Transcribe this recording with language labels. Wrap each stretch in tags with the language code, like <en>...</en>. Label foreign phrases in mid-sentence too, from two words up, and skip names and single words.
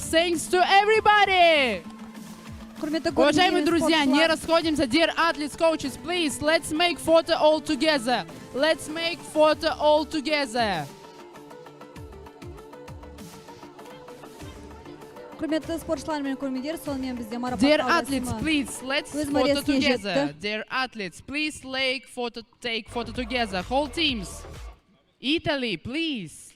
<en>Thanks to everybody!</en> <ru>Уважаемые друзья, не расходимся.</ru> <en>Dear athletes, coaches, please, let's make photo all together. Let's make photo all together.</en> <kk>Құрметті спортшылар мен көрермендер, сонымен бізде</kk> <en>Dear</en> <kk>марапаттау</kk> <en>athletes,</en> <kk>рәсімі</kk> <en>please, let's</en> <kk>өз</kk> <en>photo</en> <kk>мәресіне</kk> <en>together.</en> <kk>жетті.</kk> <en>Dear athletes, please take photo together. Whole teams. Italy, please.</en>